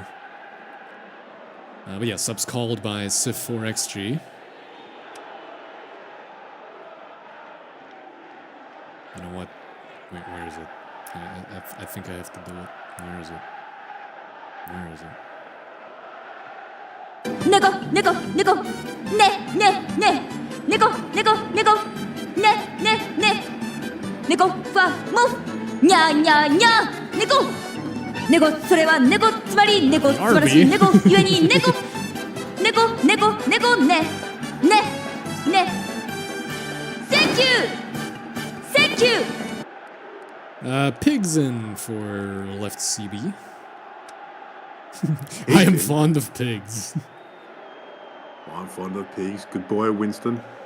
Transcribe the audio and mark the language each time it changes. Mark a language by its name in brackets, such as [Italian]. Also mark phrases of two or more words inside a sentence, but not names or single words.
[English] But yeah, subs called by civ4xg. You know what? Wait, where is it? I think I have to do it. Where is it? Where is it? Nego, nego, nego, ne, ne, ne, nego, nego, nego, ne, ne, ne, nego, fa, mo, nya, nya, nya, nego, nego, [Japanese] それはnego、つまりnego、素晴らしいnego、ゆえに nego、nego、nego、nego、ね、ね、 [English] ね、Thank you! Thank you! Pigs in for left CB. I am fond of pigs. I'm fond of pigs. Good boy, Winston.